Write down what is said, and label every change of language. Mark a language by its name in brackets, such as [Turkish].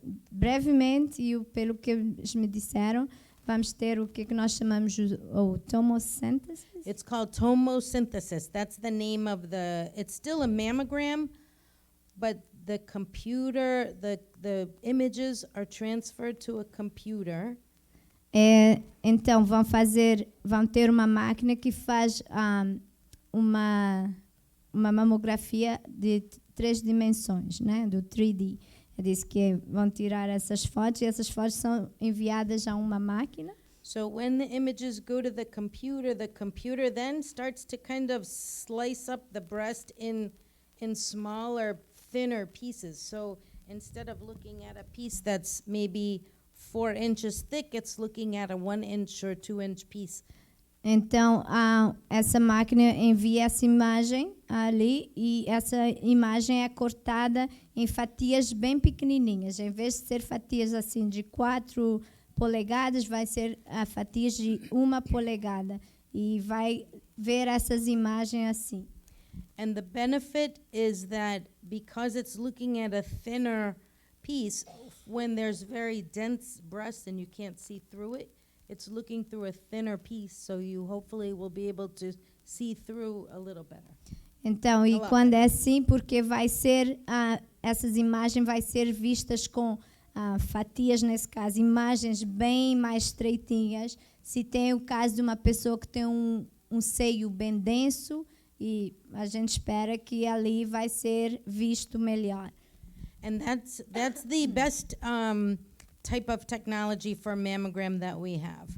[Portuguese] Brevemente, e pelo que eles me disseram, vamos ter o que nós chamamos o tomosynthesis. [English] It's called tomosynthesis. That's the name of it's still a mammogram, but the computer, the images are transferred to a computer. [Portuguese] Então vão ter uma máquina que faz uma mamografia de 3 dimensões, né, do 3D. Diz que vão tirar essas fotos e essas fotos são enviadas a uma máquina. [English] So when the images go to the computer then starts to kind of slice up the breast in smaller, thinner pieces. So instead of looking at a piece that's maybe 4 inches thick, it's looking at a 1 inch or 2 inch piece. [Portuguese] Então, essa máquina envia essa imagem ali e essa imagem é cortada em fatias bem pequenininhas. Em vez de ser fatias assim de 4 polegadas, vai ser fatias de 1 polegada. E vai ver essas imagens assim. [English] And the benefit is that because it's looking at a thinner piece, when there's very dense breast and you can't see through it, it's looking through a thinner piece, so you hopefully will be able to see through a little better. [Portuguese] Então, e quando é assim, porque vai ser essas imagens vai ser vistas com fatias, nesse caso, imagens bem mais estreitinhas. Se tem o caso de uma pessoa que tem um seio bem denso, e a gente espera que ali vai ser visto melhor. [English] And that's the best type of technology for mammogram that we have.